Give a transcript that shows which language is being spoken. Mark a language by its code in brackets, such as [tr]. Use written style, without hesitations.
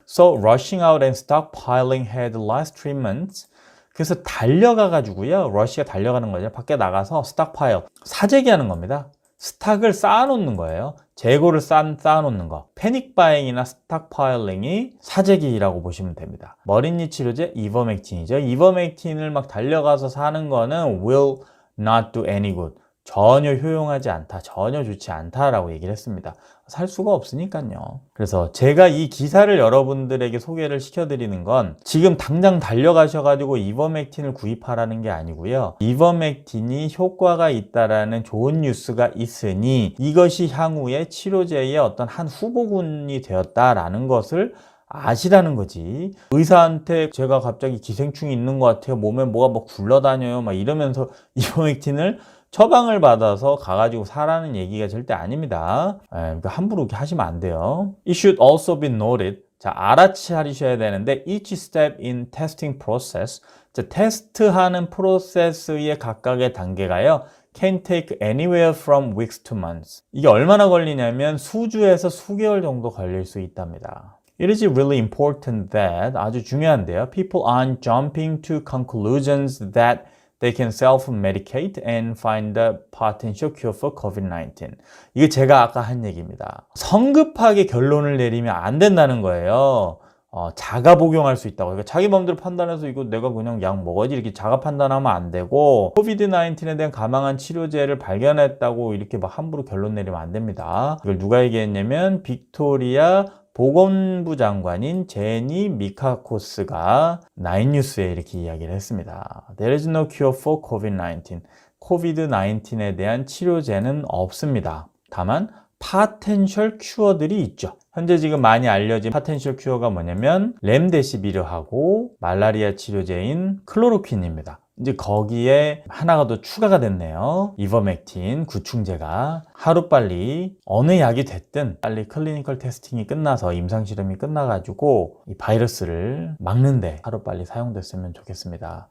[en] So rushing out and stockpiling had less treatments. [ko] 그래서 달려가가지고요. 러시가 달려가는 거죠. 밖에 나가서 stockpile, 사재기하는 겁니다. 스탁을 쌓아놓는 거예요. 재고를 쌓아놓는 거. 패닉 바잉이나 스탁파일링이 사재기라고 보시면 됩니다. 머리니 치료제 이버맥틴이죠. 이버맥틴을 막 달려가서 사는 거는 [en] will not do any good. [ko] 전혀 효용하지 않다, 전혀 좋지 않다라고 얘기를 했습니다. 살 수가 없으니까요. 그래서 제가 이 기사를 여러분들에게 소개를 시켜드리는 건 지금 당장 달려가셔가지고 이버맥틴을 구입하라는 게 아니고요. 이버맥틴이 효과가 있다라는 좋은 뉴스가 있으니 이것이 향후에 치료제의 어떤 한 후보군이 되었다라는 것을 아시라는 거지. 의사한테 제가 갑자기 기생충이 있는 것 같아요. 몸에 뭐가 막 굴러다녀요. 막 이러면서 이버맥틴을 처방을 받아서 가가지고 사라는 얘기가 절대 아닙니다. 그러니까 함부로 이렇게 하시면 안 돼요. [en] It should also be noted. [ko] 자, 알아차리셔야 되는데 [en] each step in testing process. [ko] 자, 테스트하는 프로세스의 각각의 단계가요. [en] can take anywhere from weeks to months. [ko] 이게 얼마나 걸리냐면 수주에서 수개월 정도 걸릴 수 있답니다. [en] It is really important that, [ko] 아주 중요한데요. [en] People aren't jumping to conclusions that they can self-medicate and find a potential cure for COVID-19. [ko] 이게 제가 아까 한 얘기입니다. 성급하게 결론을 내리면 안 된다는 거예요. 자가 복용할 수 있다고. 그러니까 자기 마음대로 판단해서 이거 내가 그냥 약 먹어야지 이렇게 자가 판단하면 안 되고 코비드-19에 대한 가망한 치료제를 발견했다고 이렇게 막 함부로 결론 내리면 안 됩니다. 이걸 누가 얘기했냐면 빅토리아 보건부 장관인 제니 미카코스가 나인뉴스에 이렇게 이야기를 했습니다. [en] There is no cure for COVID-19. [ko] 코비드-19에 대한 치료제는 없습니다. 다만 potential cure들이 있죠. 현재 지금 많이 알려진 potential cure가 뭐냐면 렘데시비르하고 말라리아 치료제인 클로로퀸입니다. 이제 거기에 하나가 더 추가가 됐네요. 이버맥틴 구충제가 하루빨리 어느 약이 됐든 빨리 클리니컬 테스팅이 끝나서 임상실험이 끝나가지고 이 바이러스를 막는데 하루빨리 사용됐으면 좋겠습니다.